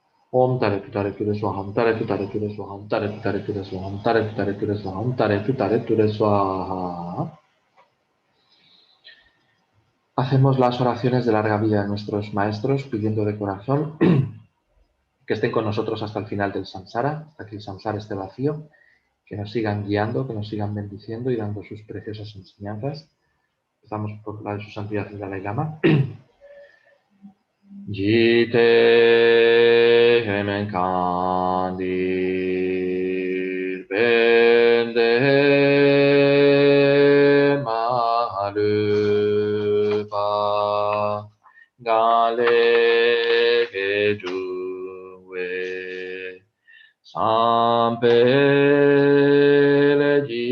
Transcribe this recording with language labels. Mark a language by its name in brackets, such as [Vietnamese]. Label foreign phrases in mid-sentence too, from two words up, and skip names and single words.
[Sanskrit] Om tare tutare ture swaha, om tare tutare ture swaha, om tare tutare ture swaha, om tare tutare ture swaha, om tare tutare ture swaha. [Spanish] Hacemos las oraciones de larga vida de nuestros maestros, pidiendo de corazón que estén con nosotros hasta el final del samsara, hasta que el samsara esté vacío, que nos sigan guiando, que nos sigan bendiciendo y dando sus preciosas enseñanzas. Empezamos por la de su santidad el Dalai Lama. Jite hemen kandir bende malupa gale kejuwe sampele